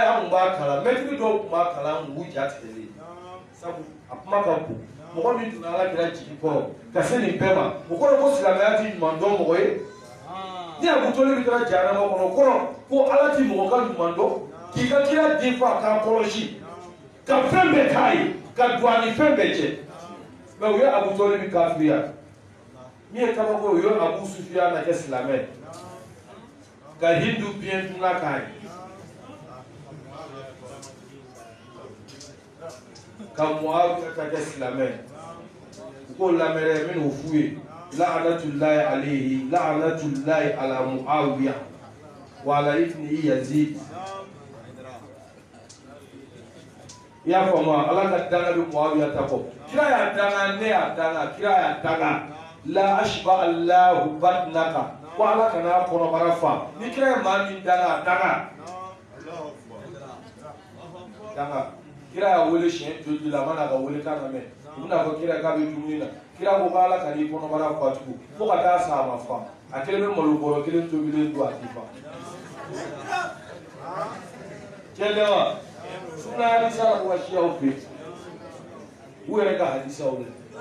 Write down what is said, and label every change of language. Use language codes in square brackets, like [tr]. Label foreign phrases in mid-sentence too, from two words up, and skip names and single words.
[bm] an b'a kala mɛtiri dɔw tun b'a kala an b'u ja tigɛlen sabu a kuma ka bon mɔgɔ min tun ala kira jigi kɔrɔ ka se nin bɛɛ ma o kɔrɔ ko silamɛya ti ɲuman dɔn mɔgɔ ye ni Abu Tɔlibi kɛra jahanama kɔnɔ kɔrɔ ko ala ti mɔgɔ ka ɲuman dɔn k'i ka kira den fa k'a kɔlɔsi ka fɛn bɛɛ k'a ye ka don a ni fɛn bɛɛ cɛ mɛ u ye Abu Tɔlibi kafiriya min ye kabako u ye Abu Sufiyana kɛ silamɛ ka Hindu biɲɛ dunna k'a ye ka Muawiya ka kɛ silamɛ u k'o lamɛn n bɛ n'o f'u ye [ar] لعنة الله عليه لعنة الله على معاوية وعلى ابنه يزيد [bm] i y'a faamu ala ka danga bɛ Muawiya ta kɔ kira y'a danga ne y'a danga kira y'a danga [ar] لا أشبع الله بطنك [bm] ko ala kana kɔnɔbara fa ni kira ye maa min danga danga kira y'a wele siɲɛ joli la a mana ka wele kan na mɛn u bɛna fɔ kira k'a bɛ dumuni na kira ko k'ala ka n'i kɔnɔbara fa tugun fo ka taa sa a ma fa a kelen bɛ malo bɔrɔ kelen tobilen don a tɛ fa tiɲɛ tɛ wa sunna hadisa la ko ka siyaw fɛ u yɛrɛ ka hadisaw la